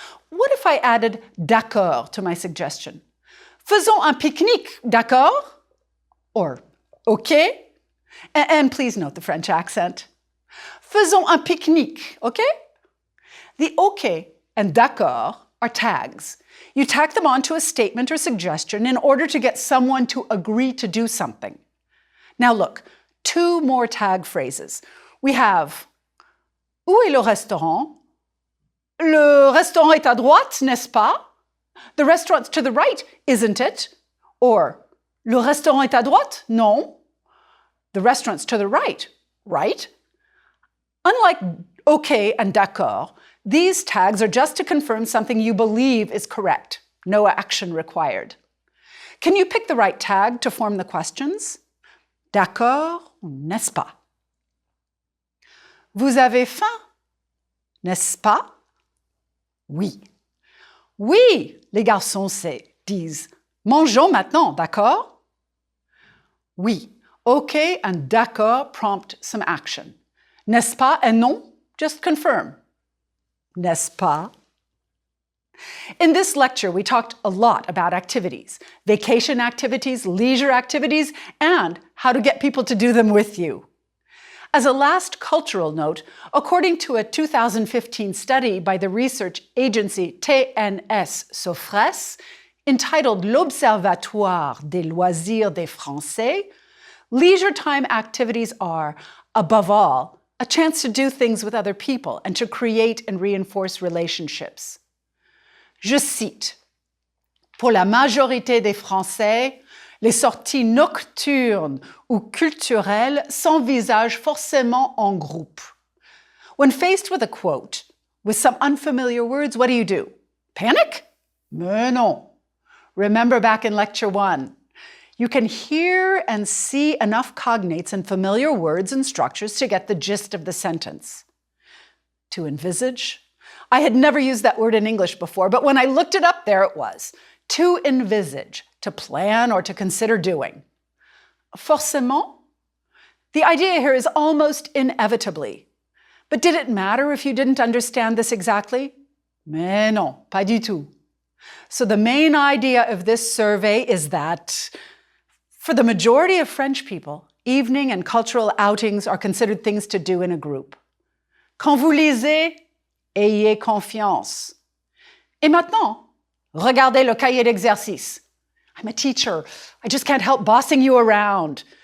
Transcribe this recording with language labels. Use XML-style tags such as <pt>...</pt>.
<en>What if I added d'accord to my suggestion?</en> <fr>Faisons un pique-nique, d'accord?</fr> <en>Or OK? And please note the French accent.</en> <fr>Faisons un pique-nique, OK?</fr> <en>The OK and d'accord are tags. You tack them onto a statement or suggestion in order to get someone to agree to do something. Now look, two more tag phrases. We have</en> <fr>où est le restaurant? Le restaurant est à droite, n'est-ce pas?</fr> <en>The restaurant's to the right, isn't it? Or</en> <fr>le restaurant est à droite? Non.</fr> <en>The restaurant's to the right, right? Unlike OK and d'accord, these tags are just to confirm something you believe is correct. No action required. Can you pick the right tag to form the questions?</en> <fr>D'accord ou n'est-ce pas? Vous avez faim? N'est-ce pas? Oui. Oui, les garçons disent mangeons maintenant, d'accord? Oui.</fr> <en>OK and d'accord prompt some action. N'est-ce pas and non, just confirm.</en> <fr>N'est-ce pas?</fr> <en>In this lecture, we talked a lot about activities, vacation activities, leisure activities, and how to get people to do them with you. As a last cultural note, according to a 2015 study by the research agency TNS Sofres, entitled L'Observatoire des loisirs des Français, leisure time activities are, above all, a chance to do things with other people and to create and reinforce relationships.</en> <fr>Je cite, pour la majorité des Français, les sorties nocturnes ou culturelles s'envisagent forcément en groupe.</fr> <en>When faced with a quote with some unfamiliar words, what do? Panic?</en> <fr>Mais non.</fr> <en>Remember back in lecture 1, you can hear and see enough cognates and familiar words and structures to get the gist of the sentence. To envisage? I had never used that word in English before, but when I looked it up, there it was. To envisage, to plan or to consider doing. Forcément? The idea here is almost inevitably. But did it matter if you didn't understand this exactly?</en> <fr>Mais non, pas du tout.</fr> <en>So the main idea of this survey is that for the majority of French people, evening and cultural outings are considered things to do in a group.</en> <fr>Quand vous lisez, ayez confiance. Et maintenant, regardez le cahier d'exercice.</fr> <en>I'm a teacher. I just can't help bossing you around.</en>